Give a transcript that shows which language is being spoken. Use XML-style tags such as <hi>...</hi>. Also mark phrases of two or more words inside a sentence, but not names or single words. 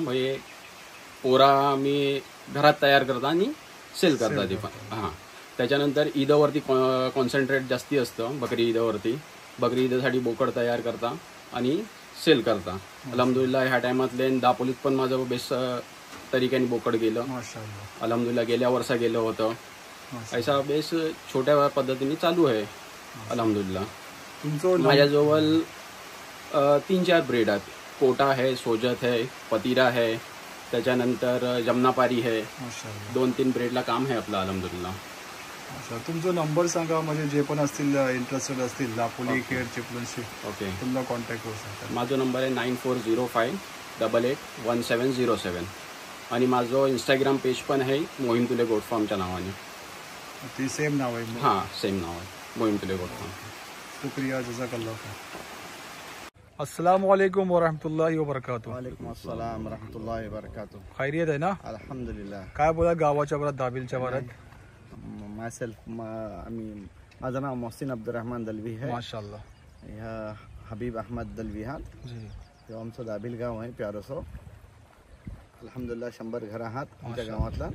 <mr>म्हणजे पोरा मी घरात तयार करता आणि सेल करता ते पण. हां. त्याच्यानंतर ईदवरती कॉन्सन्ट्रेट जास्ती असतं. बकरी ईदवरती. बकरी ईदसाठी बोकड तयार करता आणि सेल करता. अल्हम्दुलिल्लाह ह्या टायमातले दापोलीत पण माझं बेस तरीक्याने बोकड गेलं. माशाअल्लाह. अल्हम्दुलिल्लाह गेल्या वर्षा गेलं होतं. ऐसा बेस छोट्या पद्धतीने चालू आहे अल्हम्दुलिल्लाह. तुमचं माझ्याजवळ 3-4 ब्रीड आहेत. कोटा आहे, सोजत आहे, पतिरा आहे, त्याच्यानंतर जमनापारी आहे. माशाअल्लाह. 2-3 ब्रीडला काम आहे आपलं अल्हम्दुलिल्लाह. अच्छा, तुमचा नंबर सांगा, म्हणजे जे पण असतील इंटरेस्टेड असतील दापोली, खेड, चिपळूणशी, ओके. तुमचा कॉन्टॅक्ट करू शकता. माझा नंबर आहे 9405881707 आणि माझं इंस्टाग्राम पेज पण आहे मोहीम तुले गोट फार्मच्या नावाने. ती सेम नाव आहे? हां, सेम नाव आहे मोहीम तुले गोट फार्म. शुक्रिया,</mr> <ar>جزاك الله خير. السلام عليكم ورحمة الله وبركاته. وعليكم السلام ورحمة الله وبركاته.</ar> <mr>खैरियत आहे ना? अल्हम्दुलिल्लाह. काय बोला गावाच्या बरात, दाबिलच्या बरात? माझं नाव मोहसिन अब्दुर्रहमान दलवी आहे. माशाअल्लाह. ह्या हबीब अहमद दलवी आहात. जी. हे आमचं दाबिल गाव आहे प्यारोसो. अल्हम्दुलिल्लाह 100 घर आहात आमच्या गावातला.</mr>